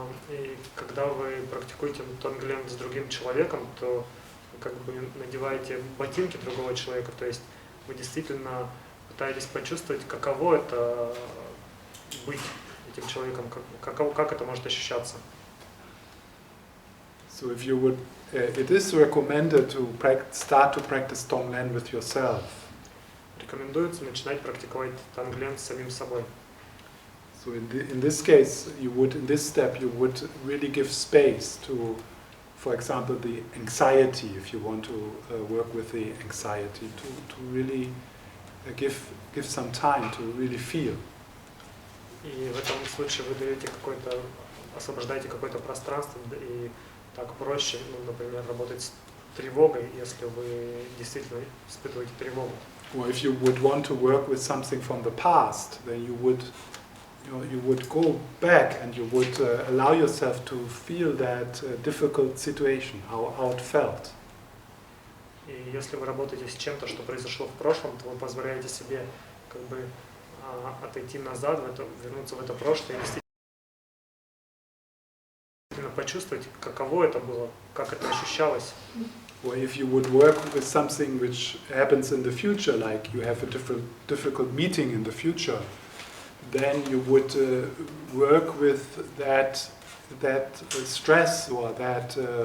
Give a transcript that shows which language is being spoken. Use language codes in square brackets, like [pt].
[ru] И когда вы практикуете Тонглен с другим человеком, то вы как бы надеваете ботинки другого человека, то есть вы действительно пытаетесь почувствовать, каково это быть этим человеком, как это может ощущаться. [en] So if you would, it is recommended to start to practice Tonglen with yourself. [ru] Рекомендуется начинать практиковать Тонглен с самим собой. [en] So in this case, in this step, you would really give space to, for example, the anxiety, if you want to work with the anxiety, to really give some time to really feel. [ru] И в этом случае вы даете освобождаете какое-то пространство, и так проще, например, работать с тревогой, если вы действительно испытываете тревогу. [en] Or if you would want to work with something from the past, then you would go back and you would allow yourself to feel that difficult situation, how it felt. [ru] И если вы работаете с чем-то, что произошло в прошлом, то вы позволяете себе как бы отойти назад, вернуться в это прошлое и действительно почувствовать, каково это было, как это ощущалось. [en] Or if you would work with something which happens in the future, like you have a difficult meeting in the future, then you would work with that stress or that.